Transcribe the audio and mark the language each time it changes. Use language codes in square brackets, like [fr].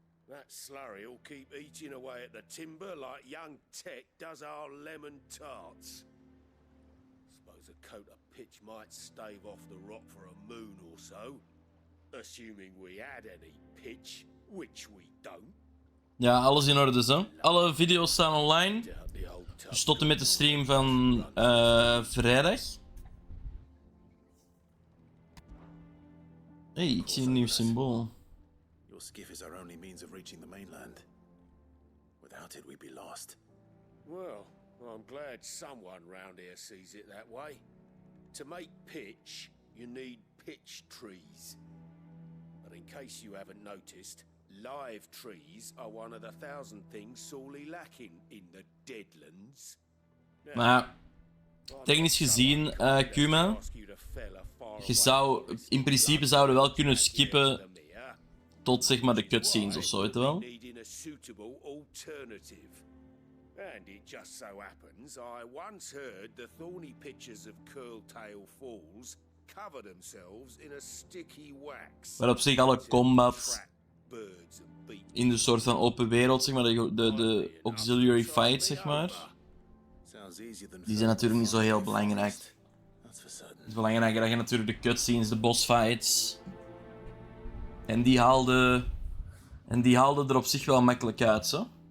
[en] that slurry'll keep eating away at the timber like young Tech does our lemon tarts. Suppose a coat of pitch might stave off the rock for a moon or so, assuming we had any pitch, which we don't. [nl] Ja, alles in orde, zo. Alle video's staan online. Dus tot en met de stream van vrijdag. Hey, ik zie een nieuw symbool. [en] Your skiff is our only means of reaching the mainland. Without it, we'd be lost. Well, I'm glad someone round here sees it that way. To make pitch, you need pitch trees. But in case you haven't noticed, live trees are one of the 1,000 things sorely lacking in the Deadlands. [nl] Maar technisch gezien, Kuma, je zou, in principe zouden wel kunnen skippen tot zeg maar de cutscenes of zo, weet je wel? [en] And it just so happens I once heard the thorny pitchers of Curltail Falls cover themselves in a sticky wax. [nl] Maar op zich alle combat in de soort van open wereld, zeg maar, de auxiliary fights, zeg maar, die zijn natuurlijk niet zo heel belangrijk. Het is belangrijker dat je natuurlijk de cutscenes, de boss fights, en die haalden er op zich wel makkelijk uit, zo.